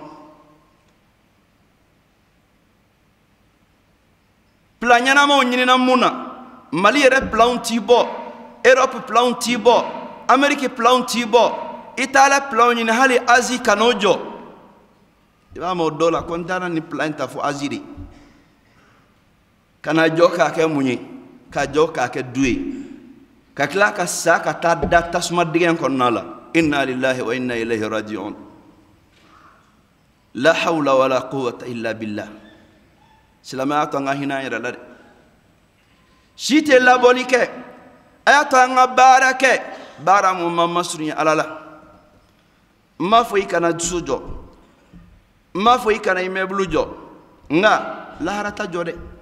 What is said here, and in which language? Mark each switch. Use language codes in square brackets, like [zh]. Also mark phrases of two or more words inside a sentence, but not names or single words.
[bm] plan ɲɛnamaw ɲinina mun na mali yɛrɛ planw t'i bɔ Europe planw t'i bɔ Amérique planw t'i bɔ i taala planw ɲini hali Asie kan'o jɔ i b'a mɛn o dɔw la ko n taara nin [fr] plan ta [bm] fo Asie de kana jɔ k'a kɛ mun ye ka jɔ k'a kɛ du ye ka tila ka sa ka taa da tasuma dingɛ kɔnɔna la [ar] إنا لله وإنا إليه راجعون لا حول ولا قوة إلا بالله [bm] silamɛya to an ka hinɛ an yɛrɛ la dɛ si tɛ labɔli kɛ a y'a to an ka baara kɛ baara mun ma masurunya ala la n m'a fɔ i kana dusu jɔ n m'a fɔ i kana immeuble jɔ nka lahara ta jɔ dɛ